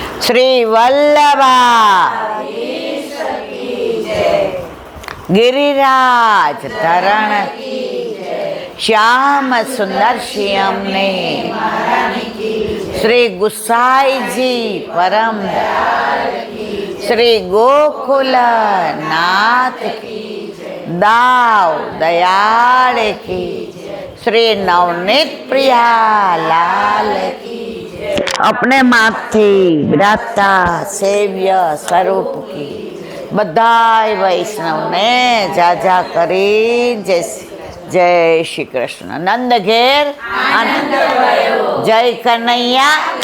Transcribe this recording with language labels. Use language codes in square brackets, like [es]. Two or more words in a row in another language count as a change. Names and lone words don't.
[gu] શ્રી વલ્લભા ગિરિરાજ ધરણ શ્યામ સુંદર શ્યામને શ્રી ગુસાઈજી પરમ શ્રી ગોકુલ નાથ દાવ દયાળ કી શ્રી નવનીત પ્રિયા લાલ આપણે માથી વિરાજતા સેવ્ય સ્વરૂપ કી બધાઈ વૈષ્ણવ ને જાજા કરી જય શ્રી કૃષ્ણ નંદ ઘેર આનંદ જય કન્હૈયા